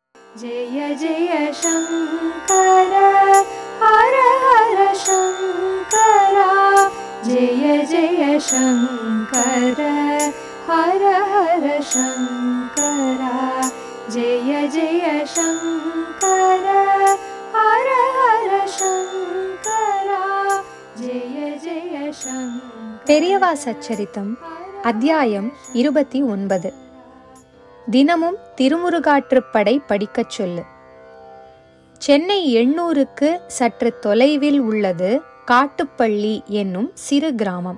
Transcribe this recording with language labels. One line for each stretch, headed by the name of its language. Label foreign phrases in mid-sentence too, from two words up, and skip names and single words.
Sanskrit: जय जय शंकर हर हर शंकर जय जय शंकर हर हर शंकर जय जय शंकर हर हर शंकर जय जय शंकर.
Tamil: பெரியவா சச்சரித்தம் அத்தியாயம் 29. தினமும் திருமுருகாற்றுப்படை படிக்கச் சொல்லு. சென்னை 800க்கு சற்று தொலைவில் உள்ளது காட்டுப்பள்ளி என்னும் சிறு கிராமம்.